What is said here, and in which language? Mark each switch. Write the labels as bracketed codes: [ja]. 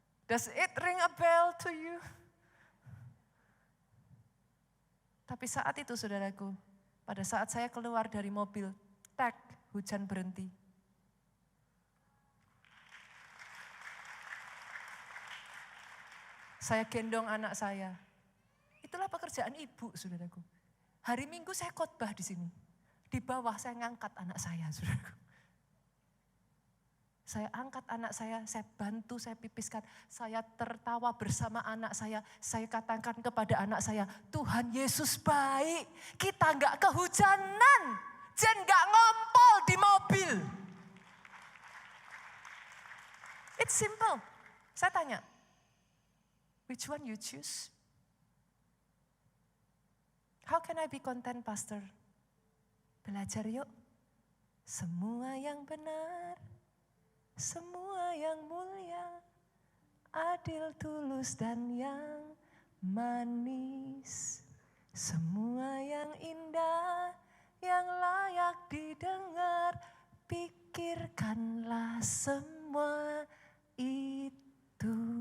[en] Does it ring a bell to you? [id] Tapi saat itu saudaraku, pada saat saya keluar dari mobil, tek, hujan berhenti. Saya gendong anak saya. Itulah pekerjaan ibu, saudaraku. Hari Minggu saya khotbah di sini. Di bawah saya ngangkat anak saya, saudaraku. Saya angkat anak saya bantu, saya pipiskan. Saya tertawa bersama anak saya katakan kepada anak saya, Tuhan Yesus baik. Kita enggak kehujanan, Jen enggak ngompol di mobil. [en] It's simple. [id] Saya tanya, [en] which one you choose? How can I be content, Pastor? [id] Belajar yuk. Semua yang benar, semua yang mulia, adil, tulus, dan yang manis. Semua yang indah, yang layak didengar, pikirkanlah semua itu.